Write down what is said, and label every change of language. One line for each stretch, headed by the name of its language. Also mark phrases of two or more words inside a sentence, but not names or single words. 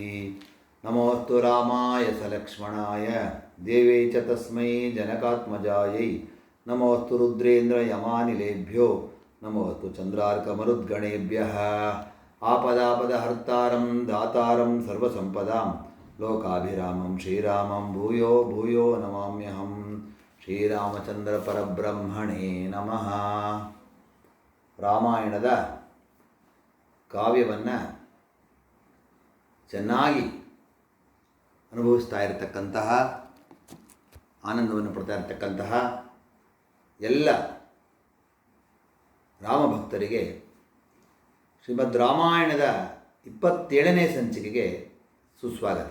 Sanskrit: नमोऽस्तु रामाय सलक्ष्मणाय देवे च तस्मै जनकात्मजायै। नमोऽस्तु रुद्रेन्द्रयमानिलेभ्यो नमोऽस्तु चन्द्रार्कमरुद्गणेभ्यः। आपदापदहर्तारं दातारं सर्वसम्पदां लोकाभिरामं श्रीरामं भूयो भूयो नमाम्यहम्। ಶ್ರೀರಾಮಚಂದ್ರ ಪರಬ್ರಹ್ಮಣೇ ನಮಃ.
Kannada: ರಾಮಾಯಣದ ಕಾವ್ಯವನ್ನು ಚೆನ್ನಾಗಿ ಅನುಭವಿಸ್ತಾ ಇರತಕ್ಕಂತಹ, ಆನಂದವನ್ನು ಪಡ್ತಾ ಇರತಕ್ಕಂತಹ ಎಲ್ಲ ರಾಮಭಕ್ತರಿಗೆ ಶ್ರೀಮದ್ ರಾಮಾಯಣದ 27ನೇ ಸಂಚಿಕೆಗೆ ಸುಸ್ವಾಗತ.